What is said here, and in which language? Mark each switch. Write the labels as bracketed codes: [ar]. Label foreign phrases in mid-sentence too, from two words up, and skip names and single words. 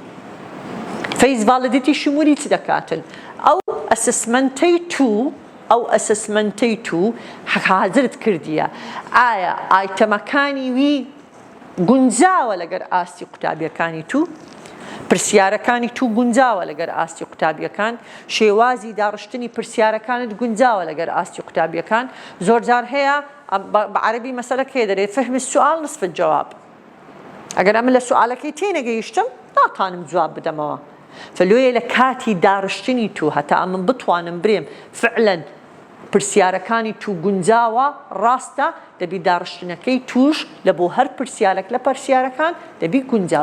[ckb] فەیس ڤاڵیدیتی شمولی چ دەکاتن ئەو ئەسسمەنتەی تو ئەو ئەسسمنتەی تو حەزرت کردیە ئایا ئایتەمەکانی وی گونجاوە لەگەر ئاستی قوتابیەکانی تو پرسیارەکانی تو گونجاوە لەگەر ئاستی قوتابیەکان شێوازی داڕشتنی پرسیارەکانت گونجاوە لەگەر ئاستی قوتابیەکان زۆر جار هەیە بە عەرەبی مەسەلەکێ دەرێت [ar] فهم السؤال نصف الجواب [ckb] ئەگەر ئەمن لە سوالەکەی تێنەگەیشتم ناتوانم جواب بدەمەوە فلوێ لە کاتی داڕشتنی تو هەتا ئەمن بتوانم برێم فعلا پرسیارەکانی تو گونجاوە ڕاستە دەبی داڕشتنەکەی توش لە بۆ هەر پرسیارێک لە پرسیارەکان دەبی گونجاو